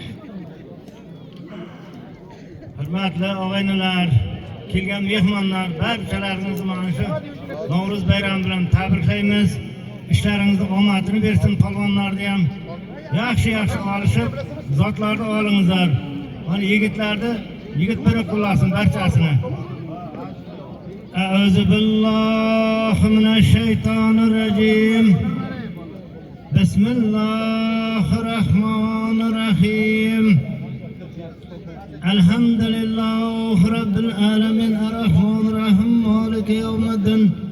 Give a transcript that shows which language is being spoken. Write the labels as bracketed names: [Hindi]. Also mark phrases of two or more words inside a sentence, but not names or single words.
[Uzbek] Hurmatli og'aynilar, kelgan mehmonlar, barchalarimizni mana shu Navro'z bayrami bilan tabriklaymiz. Ishlaringizni omadini bersin, polvonlarni ham yaxshi olishib, zotlarni olingizlar. Mana yigitlarni yigit biri qo'llasin barchasini. [Arabic] أعوذ بالله من الشيطان الرجيم. بسم الله الرحيم. الحمد لله رب العالمين الرحمن الرحيم مالك يوم الدين.